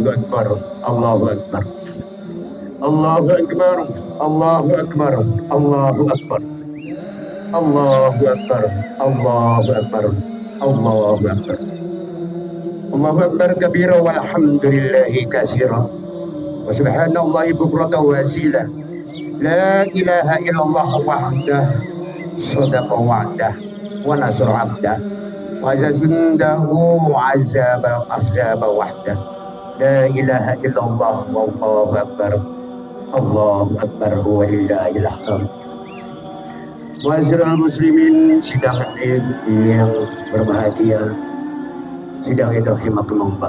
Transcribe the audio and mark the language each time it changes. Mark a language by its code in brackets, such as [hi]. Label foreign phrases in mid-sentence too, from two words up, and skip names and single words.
[ar] أكبر، الله أكبر، الله أكبر، الله أكبر، الله أكبر, Allahu Akbar, Allahu Akbar, الله أكبر، الله أكبر، الله أكبر، الله أكبر كبيرا والحمد لله كثيرا وسبحان الله بكرة وأصيلا. لا إله إلا الله وحده صدق وعده ونصر عبده وأعز جنده وهزم الأحزاب وحده. لا إله إلا الله والله أكبر، الله أكبر ولله الحمد. معاشر المسلمين [id] sidang yang berbahagia, sidang itu rahimakumullah.